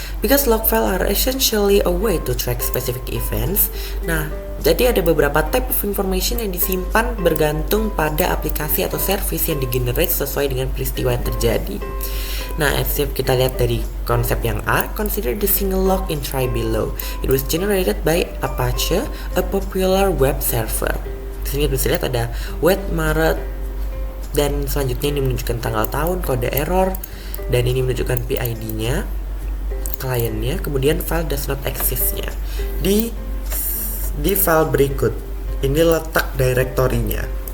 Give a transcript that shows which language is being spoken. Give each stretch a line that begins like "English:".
English: Because log file are essentially a way to track specific events.
Indonesian: Nah, jadi ada beberapa
English: type of information
Indonesian: yang disimpan bergantung pada aplikasi atau service yang digenerate sesuai dengan peristiwa yang terjadi. Nah, setiap kita lihat dari konsep yang A,
English: consider the single log in try below. It was generated by Apache, a popular web server.
Indonesian: Di sini bisa lihat ada wet Maret, dan selanjutnya ini menunjukkan tanggal tahun, kode error, dan ini menunjukkan PID-nya, kliennya, kemudian
English: file does not exist-
Indonesian: nya. Di file berikut, ini letak direktorinya.